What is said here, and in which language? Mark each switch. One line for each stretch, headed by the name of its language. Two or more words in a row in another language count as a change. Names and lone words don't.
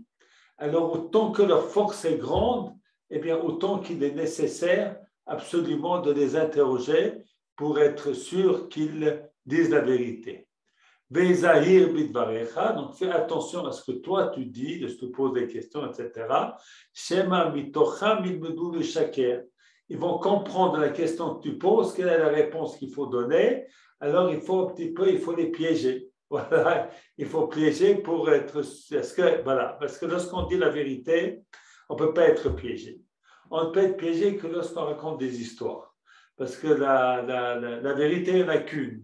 French: Alors, autant que leur force est grande, eh bien, autant qu'il est nécessaire absolument de les interroger pour être sûr qu'ils disent la vérité.
Hebrew: וזהיר בדבריך,
French: donc fais attention à ce que toi tu dis, de ce que tu poses des questions, etc.
Hebrew: שמא מתוכה ילמדו לשקר.
French: Ils vont comprendre la question que tu poses, quelle est la réponse qu'il faut donner. Alors il faut un petit peu, il faut les piéger. Voilà, il faut piéger pour être. Parce que lorsqu'on dit la vérité, on ne peut pas être piégé. On ne peut être piégé que lorsqu'on raconte des histoires. Parce que la vérité, il n'y en a qu'une.